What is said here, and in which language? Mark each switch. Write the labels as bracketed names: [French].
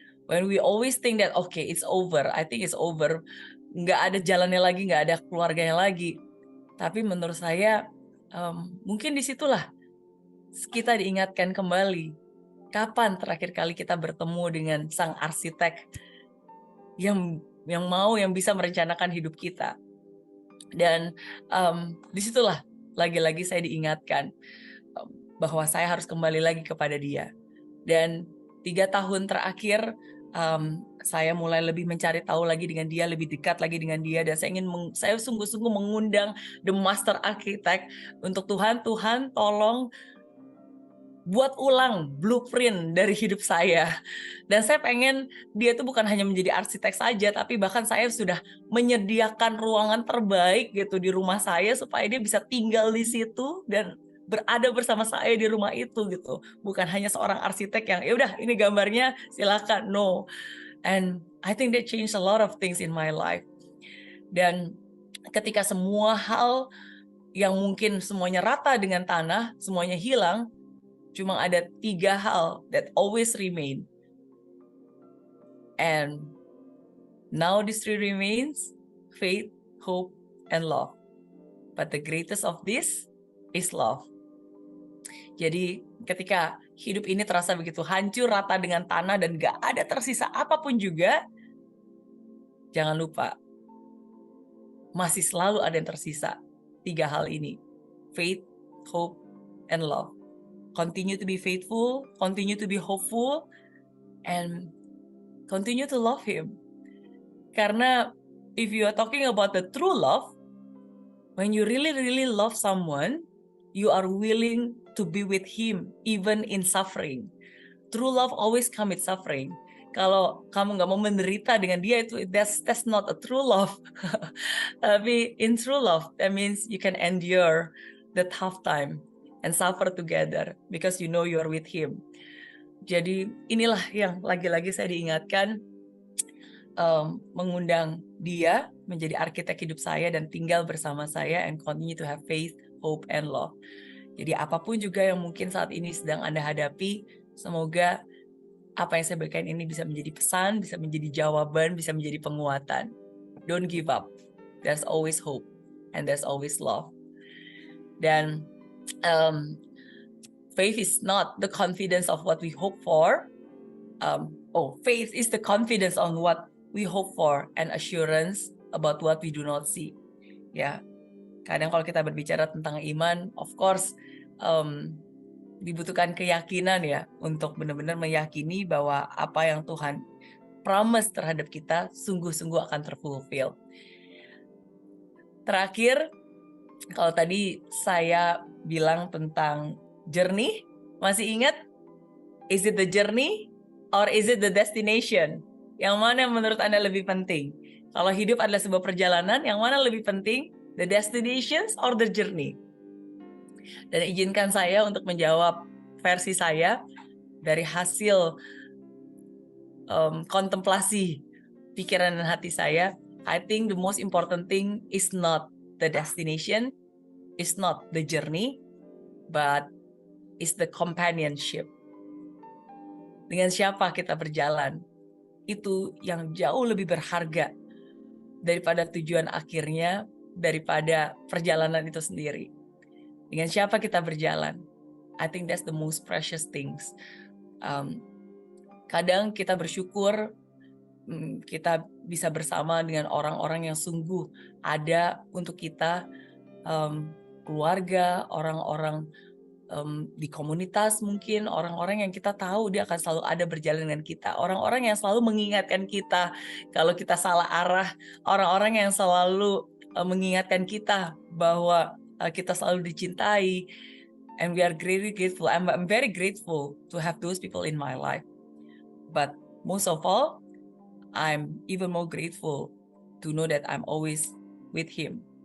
[English] When we always think that okay, it's over, I think it's over, [Indonesian] nggak ada jalannya lagi, nggak ada keluarganya lagi. Tapi menurut saya mungkin disitulah kita diingatkan kembali, kapan terakhir kali kita bertemu dengan sang arsitek yang bisa merencanakan hidup kita. Dan disitulah lagi-lagi saya diingatkan bahwa saya harus kembali lagi kepada dia. Dan 3 tahun terakhir saya mulai lebih mencari tahu lagi dengan dia, lebih dekat lagi dengan dia, dan saya sungguh-sungguh mengundang [English] the master architect [Indonesian] untuk Tuhan tolong buat ulang blueprint dari hidup saya. Dan saya pengen dia itu bukan hanya menjadi arsitek saja, tapi bahkan saya sudah menyediakan ruangan terbaik gitu di rumah saya supaya dia bisa tinggal di situ dan berada bersama saya di rumah itu gitu. Bukan hanya seorang arsitek yang ya udah ini gambarnya silakan, no. [English] And I think that changed a lot of things in my life. [Indonesian] Dan ketika semua hal yang mungkin semuanya rata dengan tanah, semuanya hilang, cuma ada 3 hal [English] that always remain. And now these 3 remains, faith, hope, and love. But the greatest of this is love. [Indonesian] Jadi ketika hidup ini terasa begitu hancur rata dengan tanah dan gak ada tersisa apapun juga, jangan lupa, masih selalu ada yang tersisa. 3 hal ini, [English] faith, hope, and love. Continue to be faithful, continue to be hopeful, and continue to love Him. Karena if you are talking about the true love, when you really, really love someone, you are willing to be with Him even in suffering. True love always come with suffering. [Indonesian] Kalau kamu nggak mau menderita dengan dia, [English] that's not a true love. Tapi in true love, that means you can endure the tough time and suffer together because you know you are with Him. [Indonesian] Jadi inilah yang lagi-lagi saya diingatkan, mengundang dia menjadi arsitek hidup saya dan tinggal bersama saya [English] and continue to have faith, hope, and love. [Indonesian] Jadi apapun juga yang mungkin saat ini sedang Anda hadapi, semoga apa yang saya berikan ini bisa menjadi pesan, bisa menjadi jawaban, bisa menjadi penguatan. [English] Don't give up. There's always hope and there's always love. Dan faith is not the confidence of what we hope for. Faith is the confidence on what we hope for and assurance about what we do not see. [Indonesian] Ya, kadang kalau kita berbicara tentang iman, [English] of course, [Indonesian] dibutuhkan keyakinan ya untuk benar-benar meyakini bahwa apa yang Tuhan promise terhadap kita sungguh-sungguh akan terfulfill. Terakhir, kalau tadi saya bilang tentang journey, masih ingat? [English] Is it the journey or is it the destination? [Indonesian] Yang mana menurut Anda lebih penting? Kalau hidup adalah sebuah perjalanan, yang mana lebih penting? [English] The destinations or the journey? [Indonesian] Dan izinkan saya untuk menjawab versi saya dari hasil kontemplasi pikiran dan hati saya. [English] I think the most important thing is not the destination, is not the journey, but is the companionship. [Indonesian] Dengan siapa kita berjalan, itu yang jauh lebih berharga daripada tujuan akhirnya, daripada perjalanan itu sendiri. Dengan siapa kita berjalan, [English] I think that's the most precious things. [Indonesian] Kadang kita bersyukur kita bisa bersama dengan orang-orang yang sungguh ada untuk kita, keluarga, orang-orang di komunitas mungkin, orang-orang yang kita tahu dia akan selalu ada berjalan dengan kita, orang-orang yang selalu mengingatkan kita kalau kita salah arah, orang-orang yang selalu mengingatkan kita bahwa kita selalu dicintai, [English] and we are very grateful. I'm very grateful to have those people in my life. But most of all, I'm even more grateful to know that I'm always with him.